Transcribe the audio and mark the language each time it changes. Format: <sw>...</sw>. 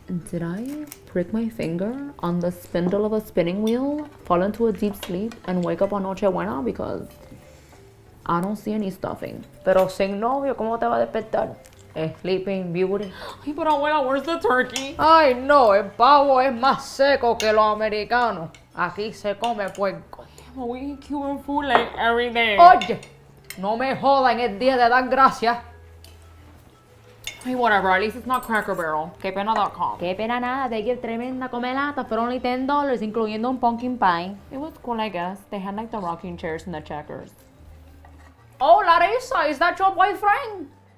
<en>Did I prick my finger on the spindle of a spinning wheel, fall into a deep sleep, and wake up on Nochebuena? Because I don't see any stuffing.</en> <es>Pero sin novio, ¿cómo te va a despertar?</es> <en>Sleeping Beauty. Ay, but abuela, where's the turkey?</en> <es>Ay, no, el pavo es más seco que los americanos. Aquí se come puerco.</es> <en>But we eat Cuban food like every day.</en> <es>Oye, no me jodan el día de dar gracias.</es> <en>Hey, whatever, at least it's not Cracker Barrel.</en> <es>Quepena.com. Qué pena nada,</es> <en>they give</en> <es>tremenda comelata</es> <en>for only $10,</en> <es>incluyendo un</es> <en>pumpkin pie. It was cool, I guess. They had like the rocking chairs and the checkers. Oh, Larissa, is that your boyfriend?</en>